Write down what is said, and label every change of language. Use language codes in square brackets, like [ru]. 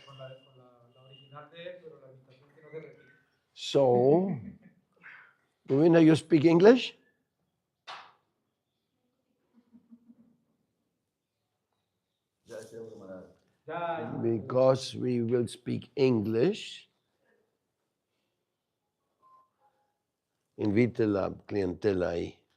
[es] Con la original de él, pero la imitación que no se repite. [en] So, Marina, you speak English? Because we will speak English. [es] Invite la clientela ahí.